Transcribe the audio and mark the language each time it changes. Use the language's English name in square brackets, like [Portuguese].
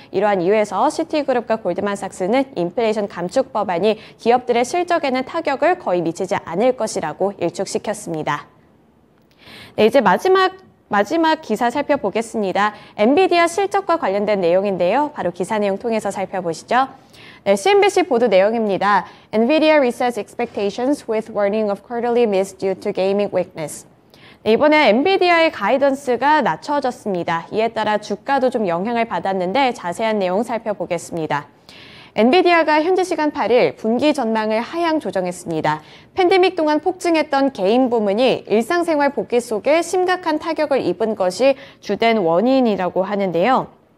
[Korean] 이러한 이유에서 시티그룹과 골드만삭스는 인플레이션 감축 법안이 기업들의 실적에는 타격을 거의 미치지 않을 것이라고 일축시켰습니다. 네, 이제 마지막 기사 살펴보겠습니다. 엔비디아 실적과 관련된 내용인데요. 바로 기사 내용 통해서 살펴보시죠. 네, CNBC 보도 내용입니다. [English] NVIDIA resets expectations with warning of quarterly miss due to gaming weakness. [Korean] 네, 이번에 엔비디아의 가이던스가 낮춰졌습니다. 이에 따라 주가도 좀 영향을 받았는데 자세한 내용 살펴보겠습니다. 엔비디아가 현지 시간 8일 분기 전망을 하향 조정했습니다. 팬데믹 동안 폭증했던 게임 부문이 일상생활 복귀 속에 심각한 타격을 입은 것이 주된 원인이라고 하는데요.